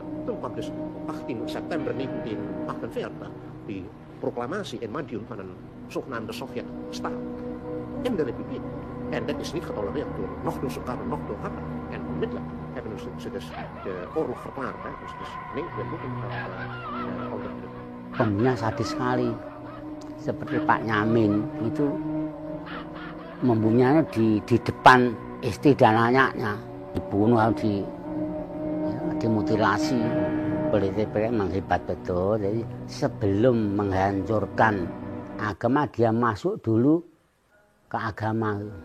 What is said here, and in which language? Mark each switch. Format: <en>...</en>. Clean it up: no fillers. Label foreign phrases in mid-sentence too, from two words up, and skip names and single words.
<nl>Toen kwam dus op 18 september 1948 die proclamatie in Madiun van een zogenaamde Sovjet-staat in de republiek. En dat is niet getolereerd nog door Sukarno, nog door Hatta. En onmiddellijk hebben ze dus de oorlog verklaard. Hè. Dus nee, we moeten dat onderdrukken.</nl> <id>Pembunuhnya sadis sekali, seperti Pak Nyamin itu membunuhnya di depan istri dan anaknya, dibunuh atau dimutilasi. Politik memang hebat betul. Jadi sebelum menghancurkan agama dia masuk dulu ke agama.</id>